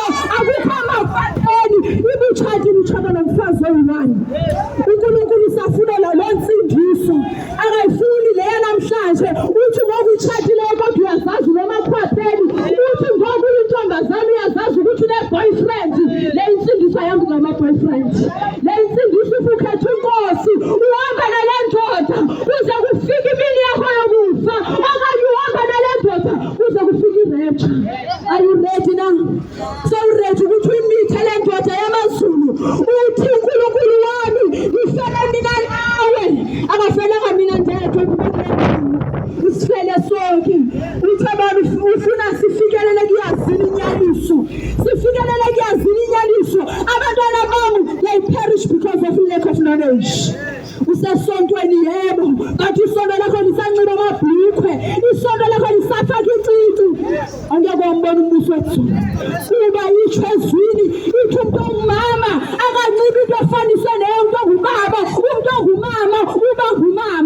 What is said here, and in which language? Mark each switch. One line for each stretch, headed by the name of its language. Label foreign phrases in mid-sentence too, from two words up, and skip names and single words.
Xhosa: Akukho amakhwahleni. Ibutshati butshata nomfazi oyi-1. uNkulunkulu usafunela loo nsindiso, akayifuni leyo namhlanje. Uthi ngoku utshatileyo kodwa uyazazi unomakhwahleni, uthi ngoku uyintombazana uyazazi ukuthi une-boyfriend. Le insindiso ayambi ngama-boyfriend, le insindiso ukukhetha inkosi, uhamba nale ndoda kuze kufike imini yakho yokufa, okanye uhamba nale ndoda kuze kufike irapture.
English: Are you ready now? So ready
Xhosa: ukuthi uyimithe le ndoda yamazulu, uthi
Zulu: uNkulunkulu wami ngifele mina nawe,
Xhosa: akafelanga mina ndedwa usifele sonke. Uthi abantu ufuna sifikelele kuyazini inyaniso, sifikelele kuyazini inyaniso.
Zulu: Abantwana bami,
English: they perish because of lack of knowledge.
Zulu: Usesontweni yebo, kanti isonto lakho lisanxiba amabhulukhwe, isonto lakho lisafaka icici. Angeke ukubona umbuso wezulu. Kuba yitsho ezwini ithi umuntu ongumama akanxibi into efanise neyo umuntu ongubaba, umuntu ongumama uba ngumama.